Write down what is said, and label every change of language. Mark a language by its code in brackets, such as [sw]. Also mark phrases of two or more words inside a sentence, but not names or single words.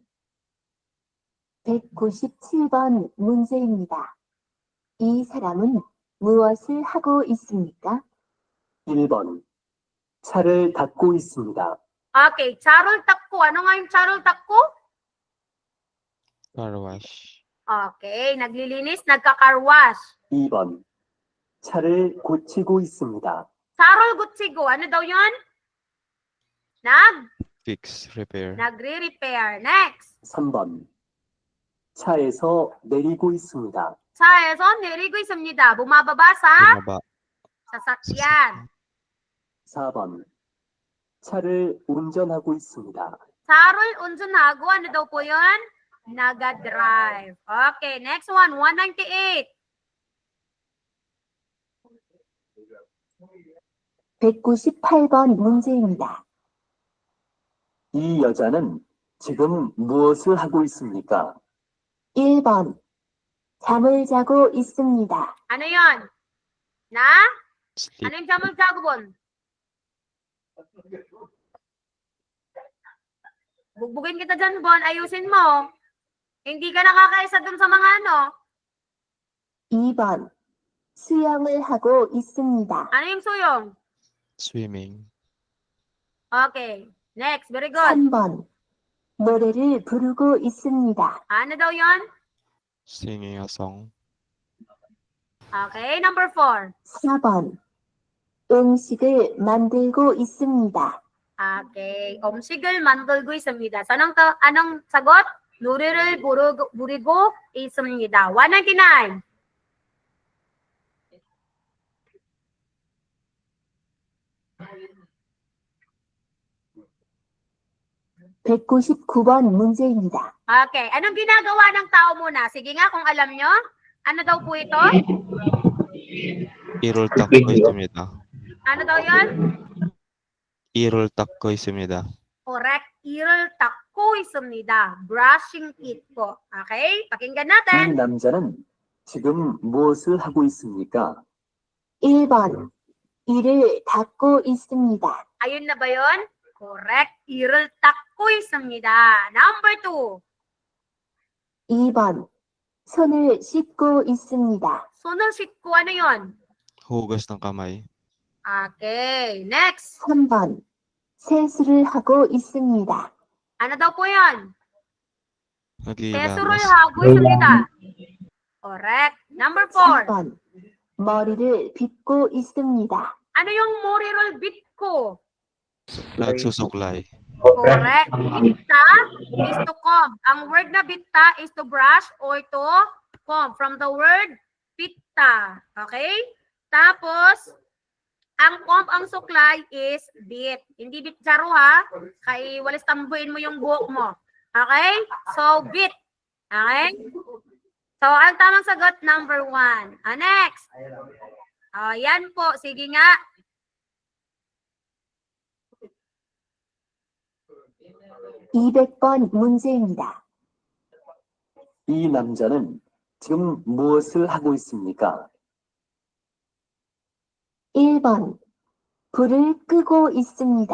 [ko] 197번 문제입니다. 이 사람은 무엇을 하고 있습니까? 1번. 차를 닦고 있습니다. Okay, 차를 닦고. [tl] Ano nga yung [ko] 차를 닦고? [en] Car wash. [tl] Okay, naglilinis, nagka-car-wash. [ko] 2번. 차를 고치고 있습니다. 차를 고치고. [tl] Ano daw yun? [en] Fix. Repair. [tl] Nagre-repair. Next. [ko] 3번. 차에서 내리고 있습니다. 차에서 내리고 있습니다. [tl] Bumababa sa Bumaba. sasakyan. [ko] 4번. 차를 운전하고 있습니다. 차를 운전하고. [tl] Ano daw po yun? Naga-drive. [en] Okay, next one. 198. [ko] 198번 문제입니다. 이 여자는 지금 무엇을 하고 있습니까? 1번. 잠을 자고 있습니다. [tl] Ano yun? Na? [en] Sleep. [tl] Ano yung [ko] 잠을 자고? [tl] Bugbugin kita dyan, Bon. Ayusin mo. Hindi ka nakakaisa dun sa mga ano. [ko] 2번. 수영을 하고 있습니다. [tl] Ano yung suyong? [en] Swimming. Okay. Next. Very good. [ko] 3번. 노래를 부르고 있습니다. [tl] Ano daw yon? [en] Singing a song. Okay. Number 4. [ko] 4번. 음식을 만들고 있습니다. [en] Okay. [ko] 음식을 만들고 있습니다. [tl] So, anong sagot? [ko] 노래를 부르고 있습니다. [en] 199. [ko] 199번 문제입니다. [en] Okay. [tl] Anong ginagawa ng tao muna? Sige nga, kung alam nyo. Ano daw po ito? [ko] 이를 닦고 있습니다. [tl] Ano daw yon? [ko] 이를 닦고 있습니다. Correct. 이를 닦고 있습니다. [en] Brushing it [tl] po. Okay? Pakinggan natin. [ko] 이 남자는 지금 무엇을 하고 있습니까? 1번. 이를 닦고 있습니다. [tl] Ayun na ba yon? Correct. [ko] 이를 닦고 있습니다. [en] Number 2. [ko] 2번. 손을 씻고 있습니다. 손을 씻고 [tl] ano yon? Hugas ng kamay. [en] Okay. Next. [ko] 3번. 세수를 하고 있습니다. [tl] Ano daw po yun? [ko] 세수를 [tl] Naghihilamos. [ko] 하고 있습니다. [en] Correct. Number 4. [ko] 3번. 머리를 빗고 있습니다. [tl] Ano yung [ko] 머리를 빗고? [tl] Nagsusuklay. [en] Correct. Bitta is to comb. Ang word na bitta is to brush or to comb. From the word pitta. Okay? [tl] Tapos, ang comb, ang suklay is bit. Hindi bit jaro ha. Kay walis tambuin mo yung buhok mo. [en] Okay? So, bit. Okay? [tl] So, ang tamang sagot, number 1. Next. Yan po. Sige nga. [ko] (200번) 문제입니다. 이 남자는 지금 무엇을 하고 있습니까? 1번. 불을 끄고 있습니다.